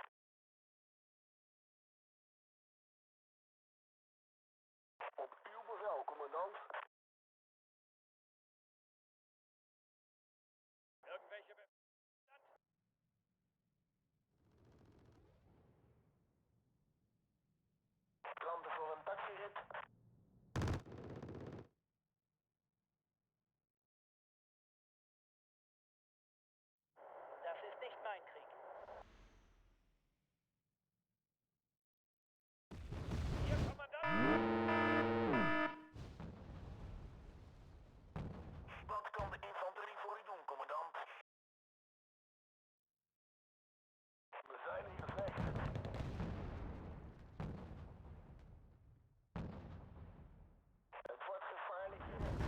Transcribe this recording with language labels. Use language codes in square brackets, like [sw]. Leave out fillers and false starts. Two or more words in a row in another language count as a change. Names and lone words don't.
[nl] Op uw bevel, commandant. [de] Irgendwelche Befehle? [nl] Klanten voor een taxirit. [de] Das ist nicht mein Krieg. Hier, Kommandant! [nl] Wat kan de infanterie voor u doen, commandant? We zijn in de vecht. Het wordt gevaarlijk hier.